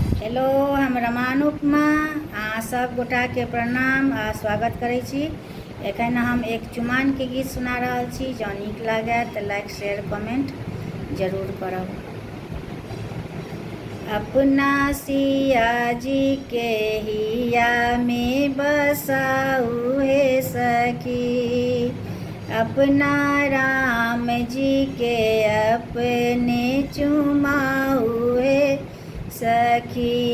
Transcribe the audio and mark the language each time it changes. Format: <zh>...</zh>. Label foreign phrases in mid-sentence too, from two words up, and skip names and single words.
<mai>हेलो, हम रमानुपमा सब गोटा के प्रणाम आ स्वागत करै छी। एखन हम एक चुमान के गीत सुना रहल छी। जँ नीक लागे तऽ</mai> <en>like share comment</en> <mai>जरूर करब। अपना सिया जी के हिया में बसाऊ हे सखी, अपना राम जी के अपने चुमाऊ हे सखी,</mai>